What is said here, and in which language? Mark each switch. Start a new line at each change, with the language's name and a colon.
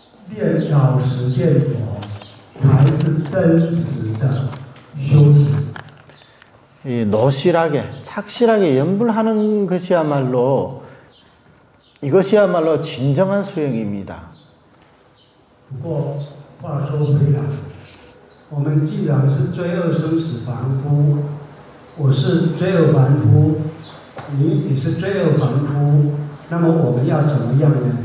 Chinese: 念老实念佛才是真实的修行。
Korean: 이 노실하게 착실하게 연불하는 것이야말로 이것이야말로 진정한 수행입니다.
Chinese: 不过话说回来，我们既然是罪恶生死凡夫，我是罪恶凡夫，你也是罪恶凡夫，那么我们要怎么样呢？